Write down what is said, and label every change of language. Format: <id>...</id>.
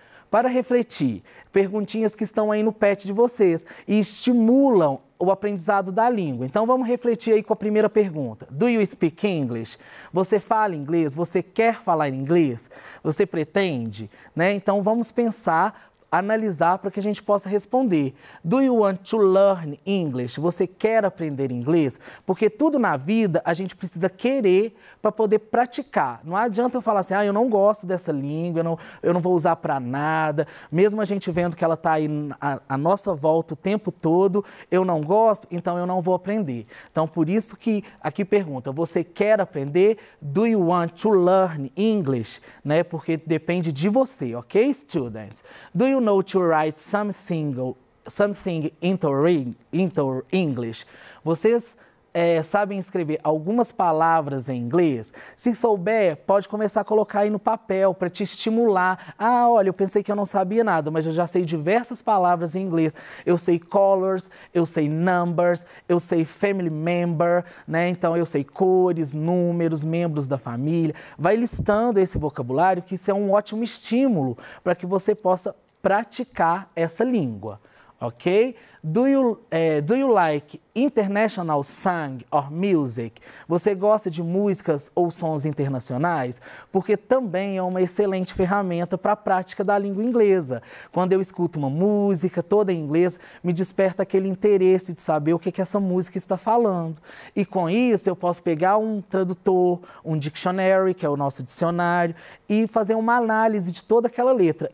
<pt>Para refletir, perguntinhas que estão aí no pet de vocês e estimulam o aprendizado da língua. Então vamos refletir aí com a primeira pergunta.</pt> <en>Do you speak English?</en> <pt>Você fala inglês? Você quer falar inglês? Você pretende? Né? Então vamos pensar, analisar para que a gente possa responder.</pt> <en>Do you want to learn English?</en> <pt>Você quer aprender inglês? Porque tudo na vida a gente precisa querer para poder praticar. Não adianta eu falar assim, eu não gosto dessa língua, eu não vou usar para nada. Mesmo a gente vendo que ela está aí à nossa volta o tempo todo, eu não gosto, então eu não vou aprender. Então, por isso que aqui pergunta, você quer aprender?</pt> <en>Do you want to learn English?</en> <pt>Né? Porque depende de você, ok,</pt> <en>students? Do you know to write something into English?</en> <pt>Vocês sabem escrever algumas palavras em inglês? Se souber, pode começar a colocar aí no papel para te estimular. Ah, olha, eu pensei que eu não sabia nada, mas eu já sei diversas palavras em inglês. Eu sei colors, eu sei numbers, eu sei family member, né? Então eu sei cores, números, membros da família. Vai listando esse vocabulário, que isso é um ótimo estímulo para que você possa praticar essa língua, ok?</pt> <en>Do you like international song or music?</en> <pt>Você gosta de músicas ou sons internacionais? Porque também é uma excelente ferramenta para a prática da língua inglesa. Quando eu escuto uma música toda em inglês, me desperta aquele interesse de saber o que essa música está falando. E com isso eu posso pegar um tradutor, um dictionary, que é o nosso dicionário, e fazer uma análise de toda aquela letra.</pt>